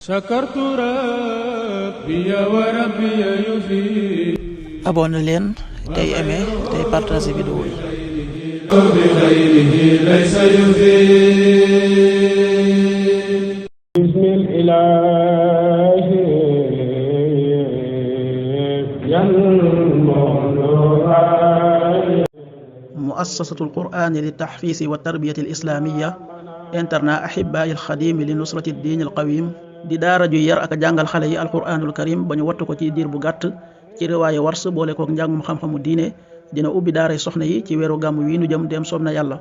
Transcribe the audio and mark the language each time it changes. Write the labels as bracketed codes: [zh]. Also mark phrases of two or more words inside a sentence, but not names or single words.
[ar] شكرت ربي وربي يفيد. [wo] abonné leen tey aimé tey partagé vidéo yi. [ar] بخيره ليس يفيد. بسم الإله مؤسسة القرآن للتحفيظ والتربية الإسلامية [wo] internat [ar] أحباء الخادم لنصرة الدين القويم [wo] di daara ju yar ak jàngal xale yi [ar] القرآن الكريم [wo] ba ñu wattu ko ci diir bu gàtt ci riwaaye wars boole kook njàngum xam-xamu diine dina ubbi daaray soxna yi ci weeru gàmm wi nu jëm dem soob na yàlla.